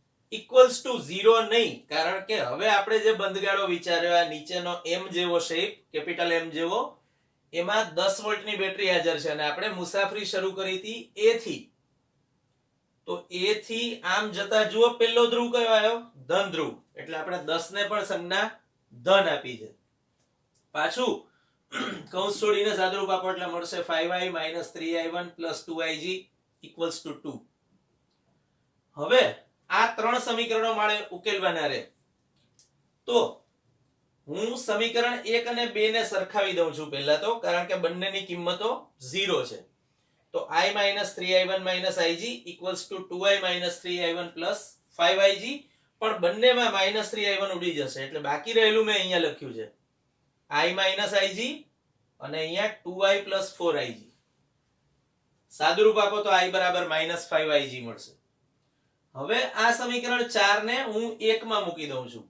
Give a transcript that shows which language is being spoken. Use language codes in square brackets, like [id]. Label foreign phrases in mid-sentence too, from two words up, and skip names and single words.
[en] equals to [gu] 0 નહીં, કારણ કે હવે આપણે જે બંધગાળો વિચાર્યો આ નીચેનો એમ જેવો શેપ, કેપિટલ એમ જેવો, એમાં 10 વોલ્ટની બેટરી હાજર છે અને આપણે મુસાફરી શરૂ કરી હતી એ થી. તો એ થી આમ જતા જુઓ પહેલો ધ્રુવ કયો આવ્યો? ધન ધ્રુવ. એટલે આપણે 10 ને પણ સંજ્ઞા ધન આપી છે. પાછું કૌંસ છોડીને સાદુરૂપ આપો એટલે મળશે 5i - 3i1 + 2ig = 2. હવે આ ત્રણ સમીકરણો મારે ઉકેલવાના રહે. તો હું સમીકરણ 1 અને 2 ને સરખાવી દઉં છું પહેલા તો, કારણ કે બંનેની કિંમતો 0 છે. તો i - 3i1 - ig = 2i - 3i1 + 5ig, પણ બંનેમાં -3i1 ઉડી જશે એટલે બાકી રહેલું મેં અહીંયા લખ્યું છે i - ig અને અહીંયા 2i + 4ig. સાદુરૂપ આપો તો i બરાબર -5ig મળશે. હવે આ સમીકરણ 4 ને હું 1 માં મૂકી દઉં છું.